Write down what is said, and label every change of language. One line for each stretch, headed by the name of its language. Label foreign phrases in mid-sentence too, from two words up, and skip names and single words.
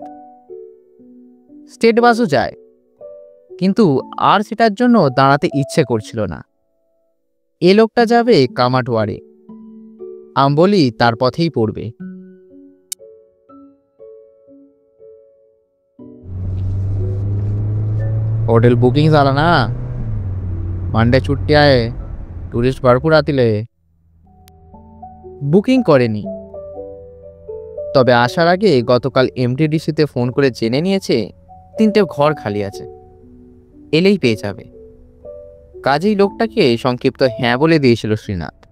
Bangla: স্টেট বাসও যায়, কিন্তু আর সেটার জন্য দাঁড়াতে ইচ্ছে করছিল না। এ লোকটা যাবে কামাটওয়ারে, আম্বলি তার পথেই পড়বে।
Marathi: होटल बुकिंग झाला ना, मंडे छुट्टी आहे, टुरिस्ट भरपूर आतील।
Bangla: বুকিং করেনি, তবে আসার আগে গতকাল এমটিডিসিতে ফোন করে জেনে নিয়েছে 3টে ঘর খালি আছে, এলেই পেয়ে যাবে। কাজেই লোকটাকে সংক্ষিপ্ত হ্যাঁ বলে দিয়েছিল শ্রীনাথ।